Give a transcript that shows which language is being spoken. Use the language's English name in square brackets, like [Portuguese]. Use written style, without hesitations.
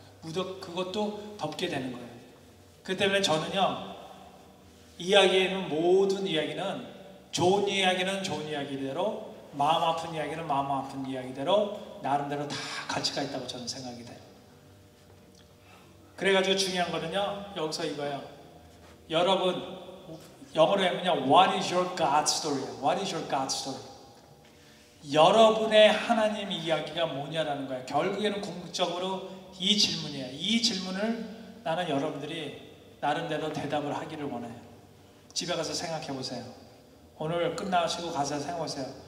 [Korean] 그것도 덮게 되는 거예요. 그 때문에 저는요, 이야기에는, 모든 이야기는, 좋은 이야기는 좋은 이야기대로, 마음 아픈 이야기는 마음 아픈 이야기대로 나름대로 다 가치가 있다고 저는 생각이 돼요. 그래가지고 중요한 거는요, 여기서 이거예요. 여러분, 영어로 하면요, [English] What is your God story? What is your God story? [Korean] 여러분의 하나님 이야기가 뭐냐라는 거예요. 결국에는 궁극적으로 이 질문이에요. 이 질문을 나는 여러분들이 나름대로 대답을 하기를 원해요. 집에 가서 생각해 보세요. 오늘 끝나시고 가서 생각해 보세요.